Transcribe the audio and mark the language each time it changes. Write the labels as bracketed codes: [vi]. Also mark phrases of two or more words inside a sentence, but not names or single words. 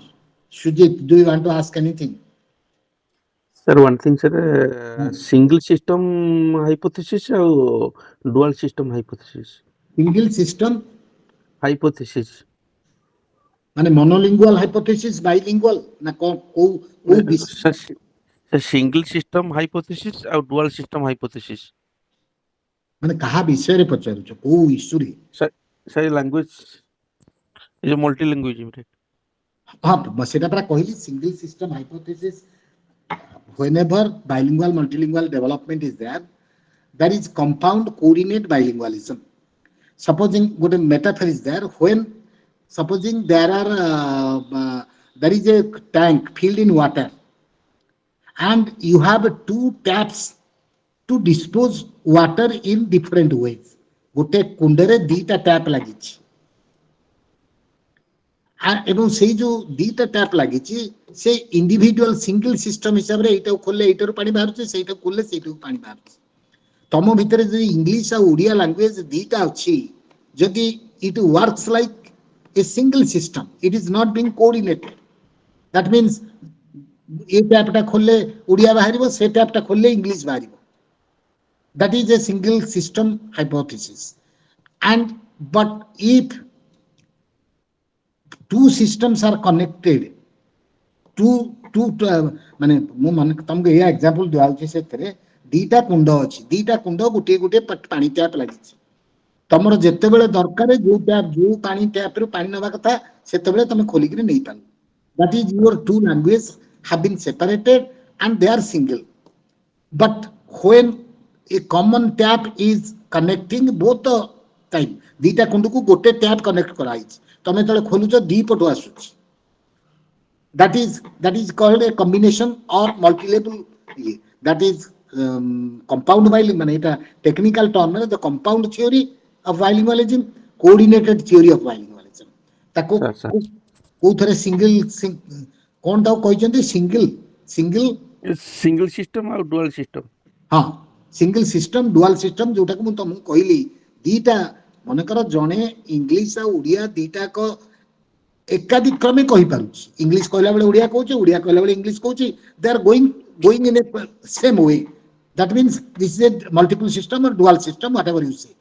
[en] Sujit, do you want to ask anything? Sir, one thing, sir, single system hypothesis or dual system hypothesis? Single system, Hypothesis. [or] মানে [en] monolingual hypothesis, [or] bilingual ନା କୋଉ ବିଷୟ [en] Sir, single system hypothesis or dual system hypothesis? [or] ମାନେ କାହା ବିଷୟରେ ପଚାରୁଛ, କୋଉ ଇସ୍ୟୁରେ? [en] Sir, language is a multilingualism, right? [or] ହଁ ସେଟା ପରା କହିଲି, [en] single system hypothesis. Whenever bilingual multilingual development is there, that is compound coordinate bilingualism. Supposing good metaphor is there, when supposing there is a tank filled in water and you have two taps to dispose water in different ways. [or] ଗୋଟେ କୁଣ୍ଡରେ ଦିଟା ଟ୍ୟାପ ଲାଗି ଏବଂ ସେଇ ଯେ ଦୁଇଟା ଟ୍ୟାପ ଲାଗିଛି ସେଇ [en] individual single system [or] ହିସାବେ ଏଇଟା ଖୋଲିଲେ ଏଇଟାର ପାଣି ବାହାରୁଛି, ସେଇଟା ଖୋଲିଲେ ସେଇଟାର ପାଣି ବାହାରୁଛି। ତମ ଭିତରେ ଯଦି ଇଂଲିଶ ଆଉ ଓଡ଼ିଆ ଲାଙ୍ଗୁଏଜ ଦୁଇଟା ଅଛି, ଯଦି [en] it works like a single system, it is not being coordinated. that means [or] ଏଇ ଟ୍ୟାପଟା ଖୋଲିଲେ ଓଡ଼ିଆ ବାହାରିବ, ସେ ଟ୍ୟାପଟା ଖୋଲିଲେ ଇଂଲିଶ ବାହାରିବ। [en] That is a single system hypothesis. And but if two systems are connected, [or] ମାନେ ମୁଁ ମାନେ ତମକୁ ଏଇଆ ଏକ୍ସାମ୍ପଲ ଦିଆହଉଛି, ସେଥିରେ ଦିଟା କୁଣ୍ଡ ଅଛି, ଦିଟା କୁଣ୍ଡ ଗୋଟିଏ ଗୋଟିଏ ପାଣି ଟ୍ୟାପ ଲାଗିଛି। ତମର ଯେତେବେଳେ ଦରକାର ଯୋଉ ପାଣି ଟ୍ୟାପରୁ ପାଣି ନେବା କଥା ସେତେବେଳେ ତମେ ଖୋଲିକିରି ନେଇପାରିବ। [en] That is your two languages have been separated and they are single. But when a common tap is connecting both the time, [or] ଦିଟା କୁଣ୍ଡକୁ ଗୋଟେ [en] tap connect [or] କରାଯାଇଛି, ତମେ ଯେତେବେଳେ ଖୋଲୁଛ ଦି ପଟୁ ଆସୁଛି। [en] that is called a combination or multi-level. That is compound bilingualism, [or] ମାନେ ଏଟା [en] technical term, মানে the compound theory of bilingualism, coordinated theory of bilingualism. [or] ତାକୁ କୋଉଥରେ ସିଙ୍ଗଲ କଣ ତାକୁ କହିଛନ୍ତି? [en] Single system or dual system? [or] ହଁ, [en] single system, dual system, [or] ଯୋଉଟାକୁ ମୁଁ ତମକୁ କହିଲି। ଦିଟା ମନେକର ଜଣେ ଇଂଲିଶ ଆଉ ଓଡିଆ ଦିଟାକ ଏକାଧିକ କ୍ରମେ କହିପାରୁଛି, ଇଂଲିଶ କହିଲା ବେଳେ ଓଡିଆ କହୁଛି, ଓଡିଆ କହିଲା ବେଳେ ଇଂଲିଶ କହୁଛି, [en] they are going in a same way. That means this is a multiple system or dual system, whatever you say.